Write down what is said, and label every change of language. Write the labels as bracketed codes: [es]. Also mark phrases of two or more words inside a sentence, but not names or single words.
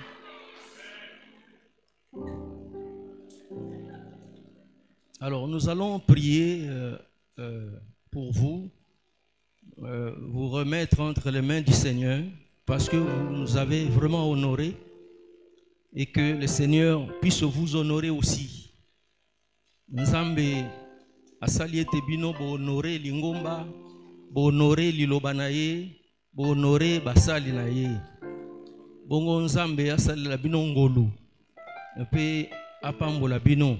[fr] Alors, nous allons prier pour vous, vous remettre entre les mains du Seigneur, parce que vous nous avez vraiment honorés et que le Seigneur puisse vous honorer aussi. [ln] Nzambe asali ete bino bo honorer lingomba, bo honorer liloba na ye, bo honorer basali na ye. Bongo Nzambe asali la bino ngolu. Pe apambola bino.